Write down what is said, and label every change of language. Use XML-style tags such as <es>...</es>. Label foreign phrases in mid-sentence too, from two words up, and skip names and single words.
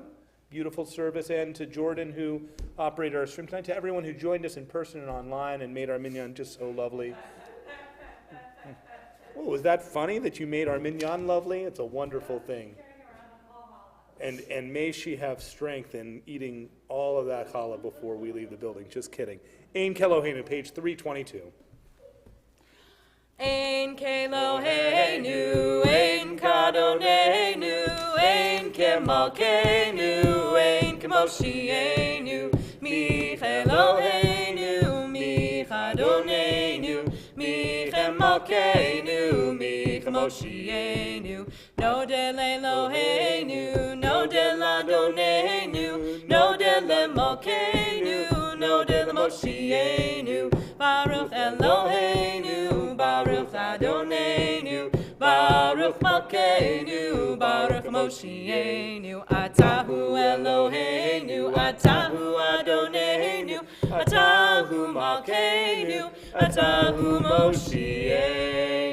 <en>Beautiful service, and to Jordan, who operated our stream tonight, to everyone who joined us in person and online and made our minyan just so lovely. Oh, was that funny that you made our minyan lovely? It's a wonderful thing. And may she have strength in eating all of that challah before we leave the building. Just kidding. Ein Keloheinu, page 322.</en> <he>אין כאלהינו, אין כאדונינו, אין כמלכנו, אין כמושיענו, מי כאלהינו, מי כאדונינו, מי כמלכנו, מי כמושיענו, נודה לאלהינו, נודה לאדונינו, נודה למלכנו, נודה למושיענו, ברוך אלהינו, ברוך אדונינו, ברוך מלכנו, ברוך מושיענו, אתה הוא אלהינו, אתה הוא אדונינו, אתה הוא מלכנו, אתה הוא מושיענו.</he>